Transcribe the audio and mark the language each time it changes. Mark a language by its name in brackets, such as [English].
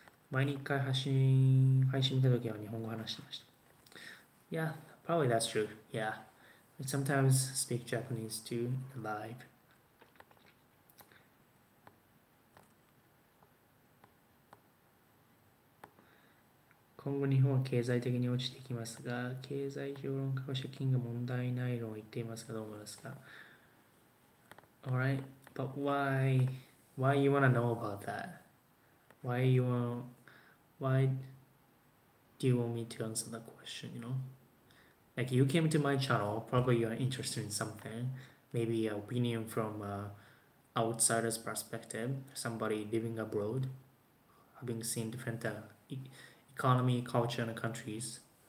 [Japanese] 前に一回配信見たときは日本語話してました。 [English] Yeah, probably that's true. Yeah. I sometimes speak Japanese too live. [Japanese] 今後日本は経済的に落ちていきますが、経済評論家は借金が問題ないのを言っていますがどう思いますか？ [English] Alright, but why you wanna know about that? Why do you want me to answer that question, you know? Like you came to my channel, probably you're interested in something, maybe an opinion from outsider's perspective, somebody living abroad, having seen different economy, culture, and countries.